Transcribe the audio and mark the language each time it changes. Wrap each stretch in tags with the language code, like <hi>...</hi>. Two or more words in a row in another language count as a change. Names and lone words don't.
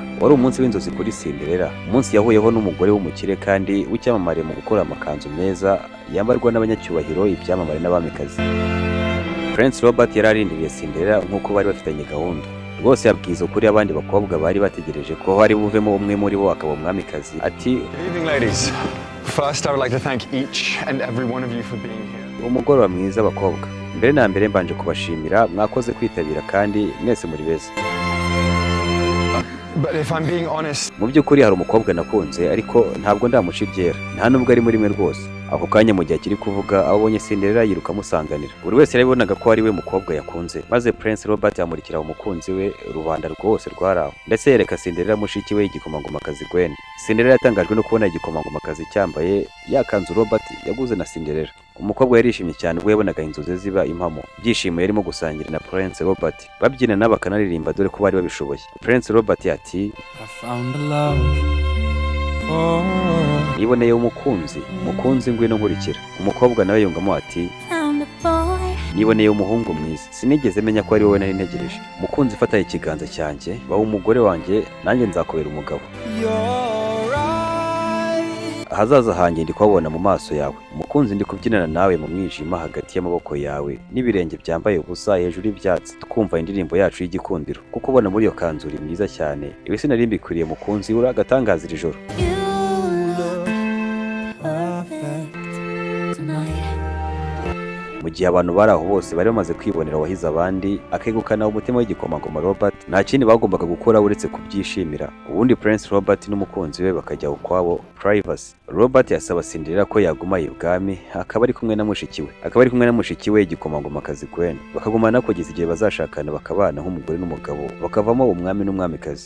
<rw>Wari umunsi w'inzozi kuri Cinderella, umunsi yahuyeho n'umugore w'umukire kandi w'icyamamare mu gukora amakanzu meza yambarwa n'abanyacyubahiro, ibyamamare n'abamikazi. Prince Robert yari arindiriye Cinderella nk'uko bari bafitanye gahunda. Rwose yabwiza ukuri abandi bakobwa bari bategereje ko hari buvemo umwe muri bo akaba umwamikazi ati</rw> <en>Good evening, ladies. First, I would like to thank each and every one of you for being here.</en> <rw>umugoroba mwiza bakobwa, mbere na mbere mbanje kubashimira mwakoze kwitabira kandi mwese muri beza.</rw> <en>But if I'm being honest,</en> <rw>Mu by'ukuri hari umukobwa nakunze ariko ntabwo ndamuca ibyera, nta nubwo ari muri mwe rwose. Ako kanya mu gihe akiri kuvuga abonye Cinderella yiruka amusanganira, buri wese yarabibonaga ko ari we mukobwa yakunze, maze Prince Robert amurikira umukunzi we, rubanda rwose rwaraho, ndetse yereka Cinderella mushiki we igikomangomakazi Gwen. Cinderella yatangajwe no kubona igikomangomakazi cyambaye yakanzu Robert yaguze na Cinderella. Umukobwa yarishimye cyane ubwo yabonaga inzozi ziba impamo, byishimo yarimo gusangira na Prince Robert, babyina bakanaririmba dore ko bari babishoboye. Prince Robert ati</rw> <en>I found a love. Oh.</en> <rw>niboneye umukunzi ngwino nkurikira. Umukobwa nawe yungamo ati</rw> <en>Found a boy.</en> <rw>niboneye umuhungu mwiza, sinigeze menya ko ari wowe nari ntegereje. Mukunzi fata ikiganza cyanjye, baho umugore wanjye, nanjye nzakubera umugabo.</rw> <en>You're right.</en> <rw>Ahazaza hanjye ndi kuhabona mu maso yawe. Umukunzi ndi kubyinana nawe mu mwijima hagati y'amaboko yawe, n'ibirenge byambaye ubusa hejuru y'ibyatsi, twumva indirimbo yacu y'igikundiro. Kuko ubona muri iyo kanzu uri mwiza cyane, ibi sinari mbikwiriye mukunzi, uri agatangaza iri joro.</rw> <en>You look perfect tonight.</en> <rw>Mu gihe abantu bari aho bose bari bamaze kwibonera wahize abandi, akegukana umutima w'igikomangoma Robert, nta kindi bagombaga gukora uretse kubyishimira. Ubundi Prince Robert n'umukunzi we bakajya ukwabo privacy. Robert yasaba Cinderella ko yaguma ibwami, akaba ari kumwe na mushiki we igikomangomakazi Gwen, bakagumana kugeza igihe bazashakana bakabana nk'umugore n'umugabo, bakavamo umwami n'umwamikazi.</rw>